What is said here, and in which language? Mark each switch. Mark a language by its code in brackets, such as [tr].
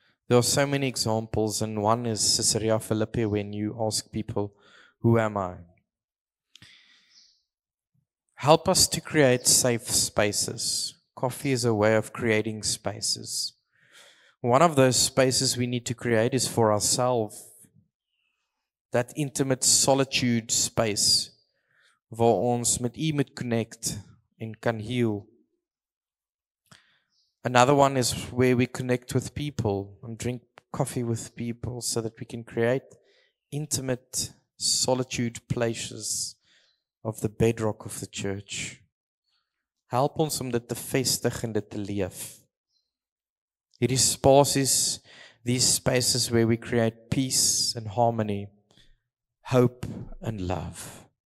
[en] There are so many examples, and one is Caesarea Philippi when you ask people, who am I? Help us to create safe spaces. Coffee is a way of creating spaces. One of those spaces we need to create is for ourselves. That intimate solitude space [af] waar ons met U moet connect en kan heal. [en] Another one is where we connect with people and drink coffee with people so that we can create intimate solitude places of the bedrock of the church. [af] Help ons om dit te vestig en dit te leef. Hierdie spasies, [en] these spaces where we create peace and harmony, hope and love.